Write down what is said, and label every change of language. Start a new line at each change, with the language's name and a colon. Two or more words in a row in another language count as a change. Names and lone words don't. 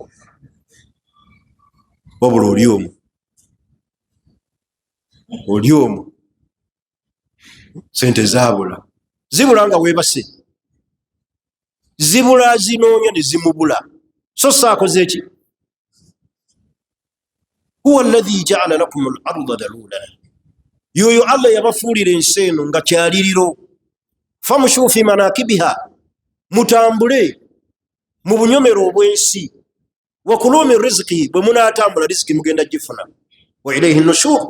Ganda: Wabula oli omwo. Oli omwo. Sente zaabula. Zibula nga weebase. Zibula zinoonya ne zimubula. So saakoze ki?
Arabic: هو الذي جعل لكم الأرض ذلولا.
Ganda: Yoyo Allah yabafuulira ensi eno nga kyaliriro.
Arabic: فامشوا في مناكبها.
Ganda: Mutambule mu bunyomero obw'ensi.
Arabic: وكلوا من رزق,
Ganda: bwe munaatambula riziki mugenda gifuna.
Arabic: وإليه النشور.